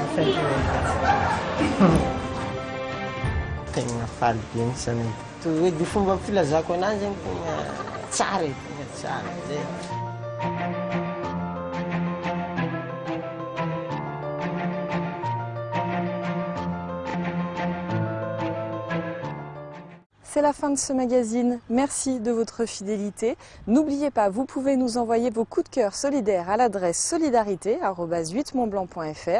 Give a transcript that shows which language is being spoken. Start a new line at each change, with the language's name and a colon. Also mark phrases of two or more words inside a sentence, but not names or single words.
English: Thank you very much.
Malagasy: Tegna faly be mihitsy anay. Toy hoe dia fomba filazako anazy zegny tegna tsara e, tegna tsara zay.
French: C'est la fin de ce magazine. Merci de votre fidélité. N'oubliez pas, vous pouvez nous envoyer vos coups de cœur solidaires à l'adresse solidarité@8montblanc.fr.